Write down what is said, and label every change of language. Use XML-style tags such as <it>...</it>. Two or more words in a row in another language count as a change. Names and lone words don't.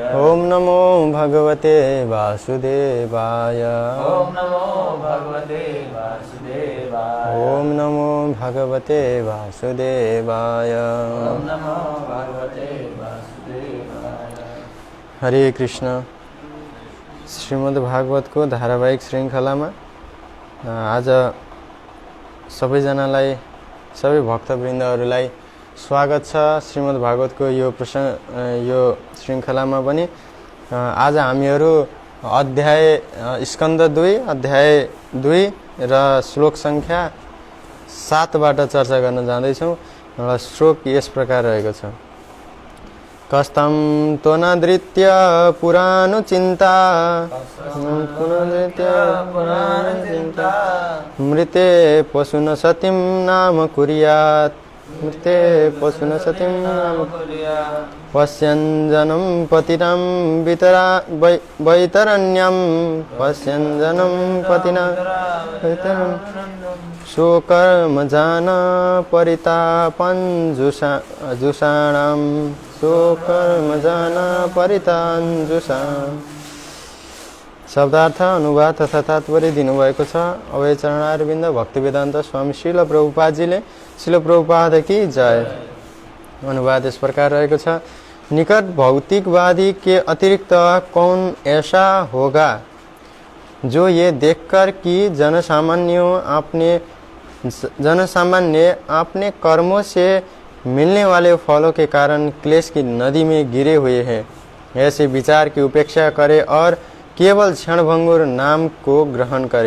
<sa>ओम नमो भगवते वासुदेवाय। ओम नमो भगवते वासुदेवाय। ओम नमो भगवते वासुदेवाय। ओम नमो भगवते वासुदेवाय। हरे कृष्ण।</sa> <ne>श्रीमद् भागवतको धारावाहिक श्रृङ्खलामा आज सबैजनालाई, सबै भक्तवृन्दहरूलाई स्वागत छ। श्रीमद् भागवतको यो श्रृङ्खलामा पनि आज हामीहरू अध्याय स्कन्द 2 अध्याय 2 र श्लोक सङ्ख्या 7बाट चर्चा गर्न जाँदैछौँ। र श्लोक यस प्रकार रहेको छ।</ne> <sa>कस्तं त्वनधृत्य पुराणचिन्ता मृते पशुन सतीं नाम कुर्यात्। मृते पशुन सतीं नाम पश्यन् जनं पतिनां वैतरण्यं। पश्यन् जनं पतिना स्वकर्मजान परितापञ्जुषाणां। स्वकर्मजान परिताञ्जुषाम्।</sa> <ne>शब्दार्थ, अनुवाद तथा तात्पर्य दिनुभएको छ अभय चरणारविन्द भक्तिवेदान्त स्वामी श्रील प्रभुपादजीले। श्रील प्रभुपाद</ne> <hi>की जय।</hi> <ne>अनुवाद</ne> <hi>इस प्रकार</hi> <ne>रहेको छ।</ne> <hi>निकट भौतिकवादी के अतिरिक्त कौन ऐसा होगा जो ये देखकर कि जनसामान्य अपने कर्मों से मिलने वाले फलों के कारण क्लेश की नदी में गिरे हुए हैं, ऐसे विचार की उपेक्षा करे और केवल क्षणभंगुर नाम को ग्रहण करे।</hi>